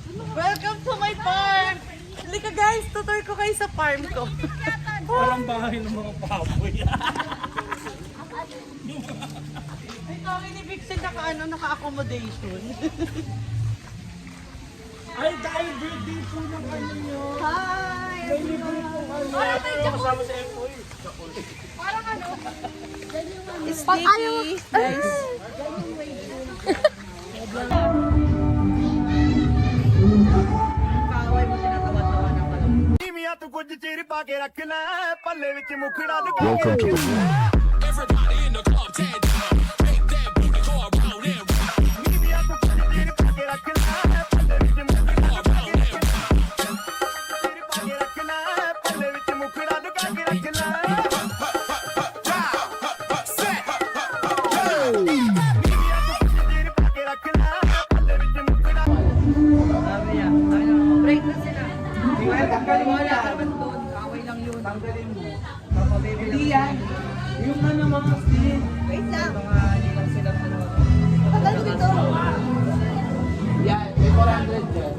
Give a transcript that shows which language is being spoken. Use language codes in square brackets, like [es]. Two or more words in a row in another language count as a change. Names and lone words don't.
[en] Welcome to my farm! [tl] Halika guys, tutur ko kayo sa farm ko. Parang bahay ng mga baboy. Ay, kami ni Vixen naka-accommodation. Ay, dahil birthday po ng ano nyo. Hi! May libre po kayo. Kasama sa FOE. Parang ano? Sticky, guys. Kaway mo tinatawa-tawa ng balong. [pa] ਤੂੰ ਕੁਝ ਚਿਰ ਪਾ ਕੇ ਰੱਖ ਲੈ ਪੱਲੇ ਵਿੱਚ ਮੁਖੜਾ ਲੁਕਾ [en] Welcome to Everybody in the club, stand up. Make that booty go around and round. [pa] ਨੀਵੀਆਂ ਤੂੰ ਕੁਝ ਚਿਰ ਪਾ ਕੇ ਰੱਖ ਲੈ ਪੱਲੇ ਵਿੱਚ ਮੁਖੜਾ ਲੁਕਾ ਕੇ ਰੱਖ ਲੈ ਚਿਰ ਪਾ ਕੇ ਰੱਖ ਲੈ ਪੱਲੇ ਵਿੱਚ ਮੁਖੜਾ ਲੁਕਾ ਕੇ ਰੱਖ ਲੈ ਨੀਵੀਆਂ ਤੂੰ ਕੁਝ ਚਿਰ ਪਾ ਕੇ ਰੱਖ ਲੈ ਪੱਲੇ ਵਿੱਚ ਮੁਖੜਾ [tl] Sabi niya, break na sila. Wala naman doon, kaway lang yun. Tanggalin mo. Hindi yan. Yung ano mga skin. Wait lang. Mga hindi lang sila Tagal ko dito. Yan, may 400 dyan.